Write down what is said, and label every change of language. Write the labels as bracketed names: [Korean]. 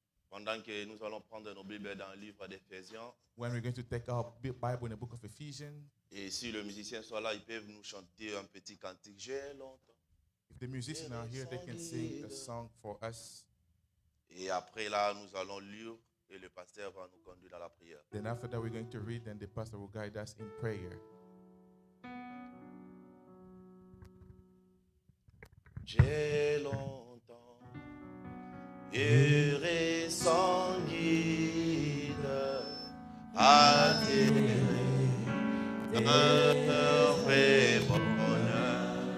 [French] pendant que nous allons prendre nos Bibles dans le livre d'Éphésiens. [English] when we're going to take our Bible in the book of Ephesians. [French] Et si le musicien soit là, ils peuvent nous chanter un petit cantique. J'ai longtemps. [English] If the musicians are here, they can sing a song for us. [French] Et après là, nous allons lire et le pasteur va nous conduire dans la prière. [English] Then after that, we're going to read, and the pastor will guide us in prayer. [French] J'ai longtemps erré sans guide, atterré dans un vrai bonheur.